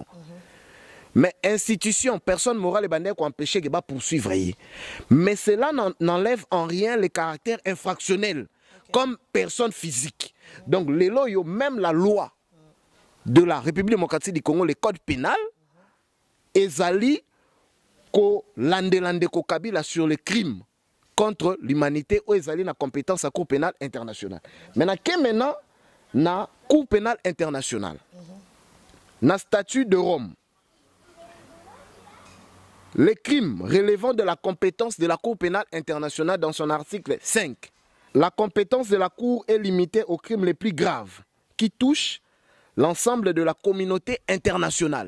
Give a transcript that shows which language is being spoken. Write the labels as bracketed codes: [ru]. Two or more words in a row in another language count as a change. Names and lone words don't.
[fr] Mais institution, personne morale et bandé qui empêcher de poursuivre. Mais cela n'enlève en rien le caractère infractionnel comme personne physique. Donc, les lois, même la loi de la République démocratique du Congo, le code pénal, [ln] ezali ko lande ko Kabila [fr] sur les crimes contre l'humanité ou [ln] ezali na [fr] compétence à Cour pénale internationale. Maintenant, na Cour pénale internationale, na statut de Rome, les crimes relevant de la compétence de la Cour pénale internationale dans son article 5. La compétence de la Cour est limitée aux crimes les plus graves qui touchent l'ensemble de la communauté internationale.